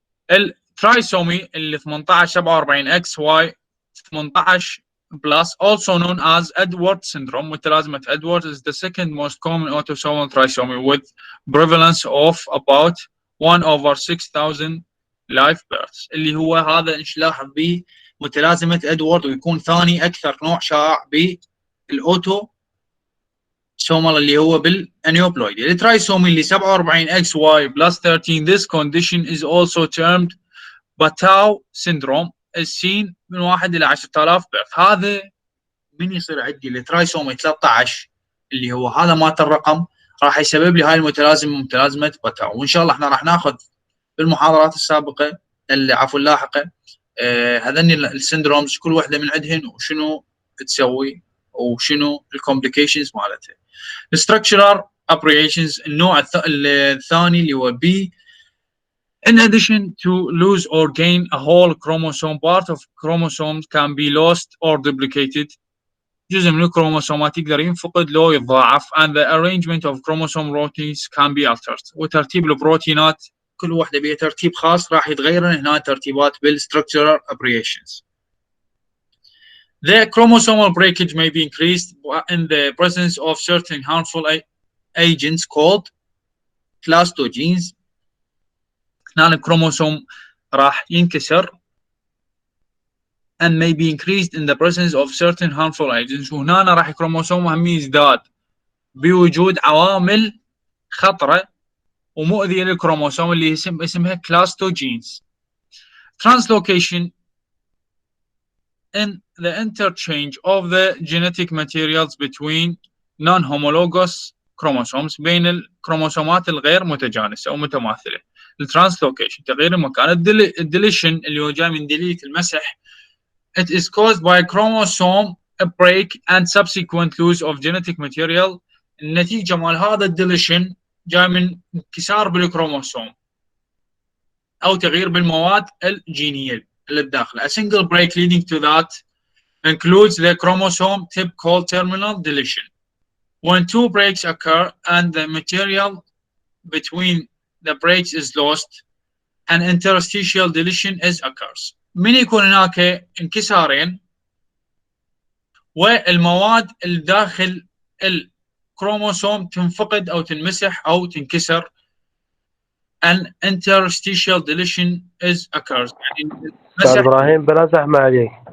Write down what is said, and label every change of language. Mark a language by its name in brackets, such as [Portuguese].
[Arabic] الترايسومي اللي 18 47 اكس واي 18 بلس [English] also known as Edwards syndrome، [Arabic] متلازمة Edwards [English] is the second most common autosomal trisomy with prevalence of about 1/6000 live births، [Arabic] اللي هو هذا نلاحظ به متلازمة ادوارد، ويكون ثاني اكثر نوع شائع بالاوتو سومال اللي هو بالانيوبلويد. الترايسومي اللي 47 اكس واي بلس 13 [English] this condition is also termed Batau syndrome is seen [Arabic] من 1 إلى 10,000 بيرث. هذا من يصير عندي الترايسومي 13 اللي هو هذا مات الرقم راح يسبب لي هاي المتلازمه متلازمه باتاو. وان شاء الله احنا راح ناخذ بالمحاضرات السابقه عفوا اللاحقه هذني السندرومز كل وحده من عندهن وشنو تسوي وشنو الكومبليكيشنز مالتها. الستراكشرال ابريشنز النوع الثاني اللي هو بي [English] in addition to lose or gain a whole chromosome part of chromosomes can be lost or duplicated، [Arabic] جزء من الكروموسومات يقدر ينفقد لو يتضاعف [English] and the arrangement of chromosome proteins can be altered، [Arabic] وترتيب البروتينات كل واحدة بها ترتيب خاص راح يتغير هنا ترتيبات بالstructural aberrations. [English] The chromosomal breakage may be increased in the presence of certain harmful agents called clastogenes. [Arabic] هنا الكروموسوم راح ينكسر [English] and may be increased in the presence of certain harmful agents، [Arabic] وهنا راح الكروموسوم هم يزداد بوجود عوامل خطرة ومؤذية للكروموسوم اللي اسمها clastogenes. [English] Translocation in the interchange of the genetic materials between non-homologous chromosomes [Arabic] بين الكروموسومات الغير متجانسة أو متماثلة. الترانسلوكيشن تغيير المكان. الديليشن اللي هو جاي من ديليت المسح [English] it is caused by chromosome break and subsequent loss of genetic material. [Arabic] النتيجة مال هذا الديليشن جاي من انكسار بالكروموسوم أو تغيير بالمواد الجينية اللي بداخله. [English] A single break leading to that includes the chromosome tip called terminal deletion. When two breaks occur and the material between the breaks is lost, an interstitial deletion is occurs. [Arabic] من يكون هناك انكسارين والمواد الداخل الكروموسوم تنفقد أو تنمسح أو تنكسر، [English] an interstitial deletion is occurs. [Arabic] يعني أستاذ إبراهيم بلا زحمة عليك.